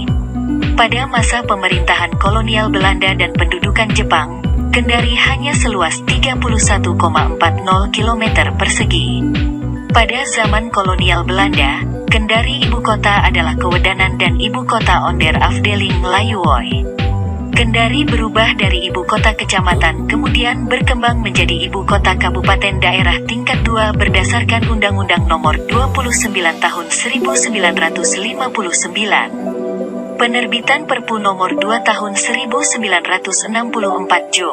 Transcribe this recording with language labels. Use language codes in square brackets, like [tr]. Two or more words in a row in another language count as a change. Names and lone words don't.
[id] Pada masa pemerintahan kolonial Belanda dan pendudukan Jepang, Kendari hanya seluas 31,40 km persegi. Pada zaman kolonial Belanda, Kendari ibu kota adalah Kewedanan dan ibu kota [nl] onder afdeling [id] Layuwoy. Kendari berubah dari ibu kota kecamatan kemudian berkembang menjadi ibu kota kabupaten daerah tingkat 2 berdasarkan Undang-Undang Nomor 29 Tahun 1959. Penerbitan Perpu Nomor 2 Tahun 1964 Jo.